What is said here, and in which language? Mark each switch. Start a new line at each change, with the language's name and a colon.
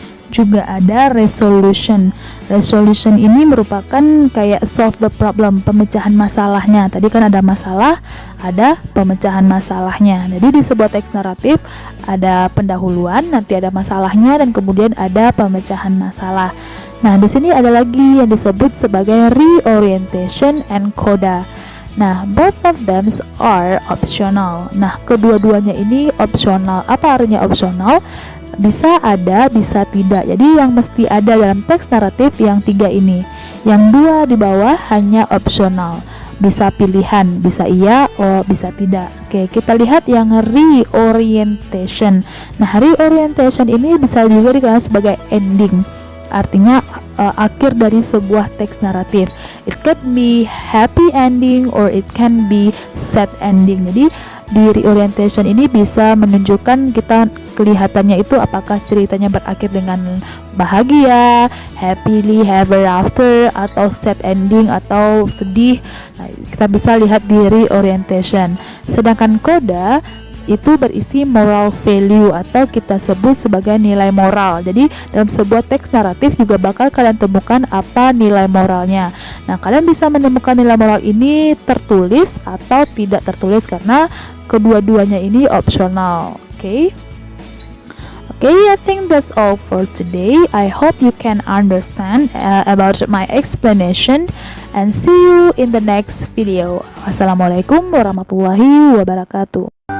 Indonesian: juga ada resolution. Resolution ini merupakan kayak
English: solve the problem,
Indonesian: pemecahan masalahnya. Tadi kan ada masalah, ada pemecahan masalahnya. Jadi di sebuah teks naratif ada pendahuluan, nanti ada masalahnya, dan kemudian ada pemecahan masalah. Nah, di sini ada lagi yang disebut sebagai reorientation and coda.
English: Nah, both of them are optional.
Indonesian: Nah, kedua-duanya ini opsional. Apa artinya opsional? Bisa ada, bisa tidak. Jadi yang mesti ada dalam teks naratif yang 3 ini. Yang 2 di bawah hanya opsional. Bisa pilihan, bisa iya, bisa tidak. Oke, kita lihat yang reorientation. Nah, reorientation ini bisa juga dikenal sebagai ending. Artinya akhir dari sebuah teks naratif.
English: It can be happy ending or it can be sad ending.
Indonesian: Jadi di reorientation ini bisa menunjukkan kita kelihatannya itu apakah ceritanya berakhir dengan bahagia,
English: happily ever after,
Indonesian: atau sad ending atau sedih. Nah, kita bisa lihat di reorientation. Sedangkan coda itu berisi moral value atau kita sebut sebagai nilai moral. Jadi dalam sebuah teks naratif juga bakal kalian temukan apa nilai moralnya. Nah, kalian bisa menemukan nilai moral ini tertulis atau tidak tertulis karena kedua-duanya ini opsional.
English: Okay, I think that's all for today. I hope you can understand about my explanation, and see you in the next video.
Arabic: Wassalamualaikum warahmatullahi wabarakatuh.